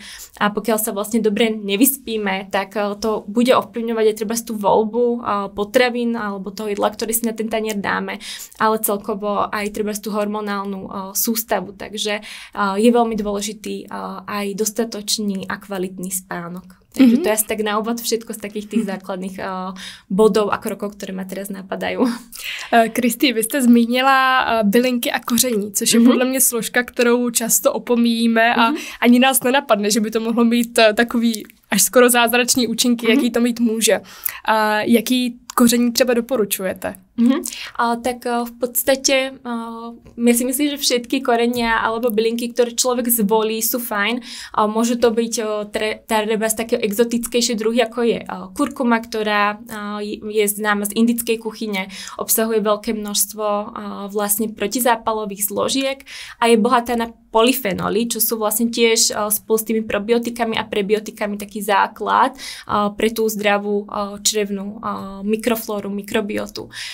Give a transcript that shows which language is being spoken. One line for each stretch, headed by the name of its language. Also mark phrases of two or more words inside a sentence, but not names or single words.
Slovak: A pokiaľ sa vlastne dobre nevyspíme, tak to bude ovplyvňovať aj treba tú voľbu potravín alebo toho jedla, ktoré si na ten tanier dáme, ale celkovo aj treba tú hormonálnu sústavu. Takže je veľmi dôležitý aj dostatočný a kvalitný spánok. Takže to je asi tak na úvod všetko z takých tých základných bodov a krokov, které ma teraz napadají.
Czech: Kristý, vy jste zmínila bylinky a koření, což je podle mě složka, kterou často opomíjíme a ani nás nenapadne, že by to mohlo mít takový až skoro zázračný účinky, jaký to mít může. Jaký koření třeba doporučujete?
Slovak: Tak v podstate ja si myslím, že všetky korenia alebo bylinky, ktoré človek zvolí, sú fajn. Môžu to byť treba z takého exotickejšie druhy, ako je kurkuma, ktorá je známa z indickej kuchyne, obsahuje veľké množstvo vlastne protizápalových zložiek a je bohatá na polyfenoly, čo sú vlastne tiež spolu s tými probiotikami a prebiotikami taký základ pre tú zdravú črevnú mikroflóru, mikrobiotu.